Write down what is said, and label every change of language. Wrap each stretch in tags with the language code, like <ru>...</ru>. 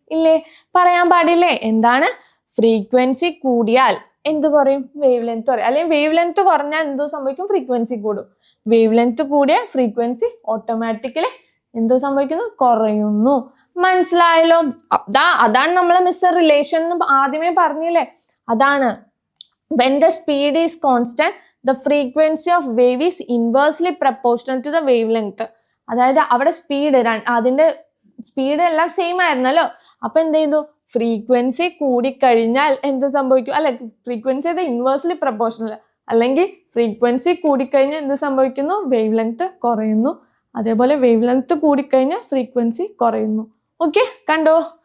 <ml>ഇല്ലേ? പറയാൻ പാടില്ലേ? എന്താണ്? ഫ്രീക്വൻസി കൂടിയാൽ എന്ത് കുറയും? വേവ് ലെങ്ത് കുറയും. അല്ലെങ്കിൽ വേവ് ലെങ്ത് കുറഞ്ഞാൽ എന്ത് സംഭവിക്കും? ഫ്രീക്വൻസി കൂടും. വേവ് ലെങ്ത് കൂടിയ ഫ്രീക്വൻസി ഓട്ടോമാറ്റിക്കലി എന്തോ സംഭവിക്കുന്നു? കുറയുന്നു. മനസ്സിലായല്ലോ? അതാണ് നമ്മൾ മിസ്റ്റർ റിലേഷൻ എന്ന് ആദ്യമേ പറഞ്ഞില്ലേ? അതാണ്</ml> <en>when the speed is constant the frequency of wave is inversely proportional to the wavelength.</en> <ml>അതായത് അവിടെ സ്പീഡ്, അതിന്റെ സ്പീഡ് എല്ലാം സെയിം ആയിരുന്നല്ലോ. അപ്പൊ എന്ത് ചെയ്തു? ഫ്രീക്വൻസി കൂടിക്കഴിഞ്ഞാൽ എന്ത് സംഭവിക്കും? അല്ലെ, ഫ്രീക്വൻസി അത് ഇൻവേഴ്സ്ലി പ്രപ്പോർഷണൽ, അല്ലെങ്കിൽ ഫ്രീക്വൻസി കൂടിക്കഴിഞ്ഞാൽ എന്ത് സംഭവിക്കുന്നു? വേവ് ലെങ്ത് കുറയുന്നു. അതേപോലെ വേവ് ലെങ്ത് കൂടിക്കഴിഞ്ഞാൽ ഫ്രീക്വൻസി കുറയുന്നു. ഓക്കെ, കണ്ടോ?</ml>